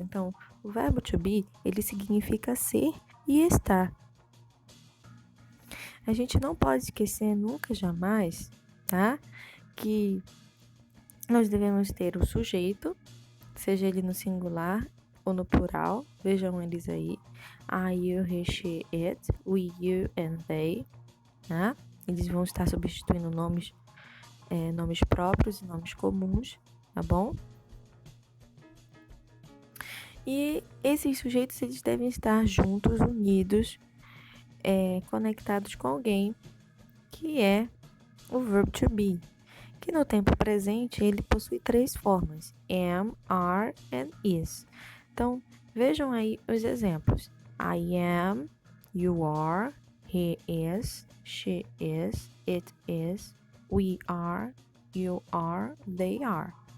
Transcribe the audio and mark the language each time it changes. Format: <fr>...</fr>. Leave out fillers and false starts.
<pt>Então, o verbo to be, ele significa ser e estar. A gente não pode esquecer nunca, jamais, tá? Que nós devemos ter o sujeito, seja ele no singular ou no plural. Vejam eles aí.</pt> <en>I, you, he, she, it, we, you and they, tá?</en> <pt>Eles vão estar substituindo nomes próprios e nomes comuns, tá bom? E esses sujeitos, eles devem estar juntos, unidos, conectados com alguém, que é o verb to be, que no tempo presente ele possui 3 formas: am, are and is. Então, vejam aí os exemplos.</pt> <en>I am, you are, he is, she is, it is, we are, you are, they are.</en>